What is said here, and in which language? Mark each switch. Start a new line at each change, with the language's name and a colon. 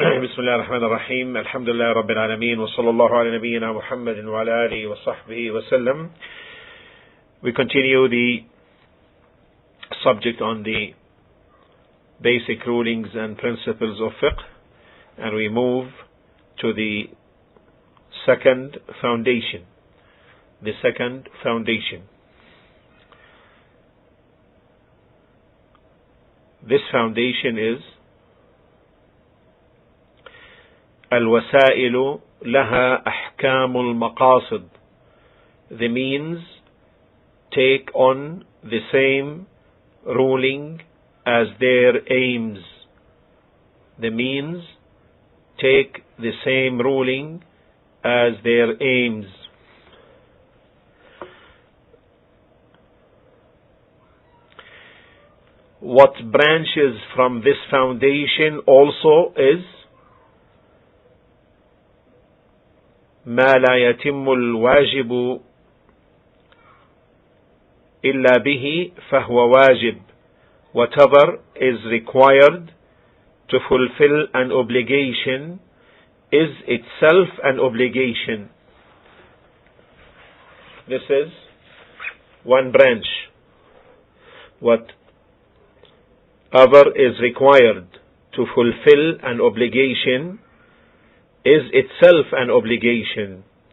Arabic: بسم الله الرحمن الرحيم الحمد لله رب العالمين وصلى الله على نبينا محمد وعلى آله وصحبه وسلم.
English: We continue the subject on the basic rulings and principles of fiqh, and we move to the second foundation. The second foundation. This foundation is
Arabic: الوسائل لها أحكام المقاصد.
English: The means take on the same ruling as their aims. The means take the same ruling as their aims. What branches from this foundation also is
Arabic: ما لا يتم الواجب إلا به فهو واجب.
English: Whatever is required to fulfill an obligation is itself an obligation. This is one branch. Whatever is required to fulfill an obligation is itself an obligation.